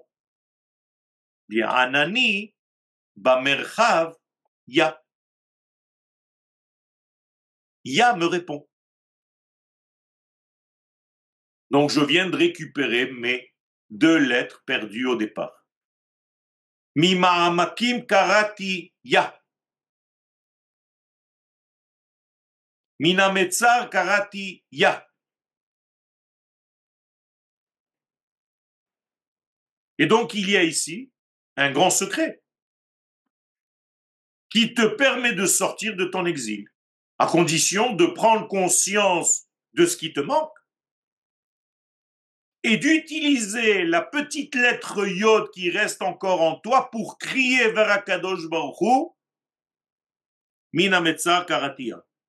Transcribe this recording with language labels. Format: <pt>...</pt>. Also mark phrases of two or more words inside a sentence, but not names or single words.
<he>Bien, ענני במרחב יה.</he> <fr>Ya me répond. Donc je viens de récupérer mes deux lettres perdues au départ.</fr> <he>ממעמקים קראתי יה. מן המצר קראתי יה.</he> <fr>Et donc il y a ici un grand secret qui te permet de sortir de ton exil, à condition de prendre conscience de ce qui te manque et d'utiliser la petite lettre Yod qui reste encore en toi pour crier vers Akadosh Baruch Hu,</fr> <he>מן המצר קראתי יה.</he>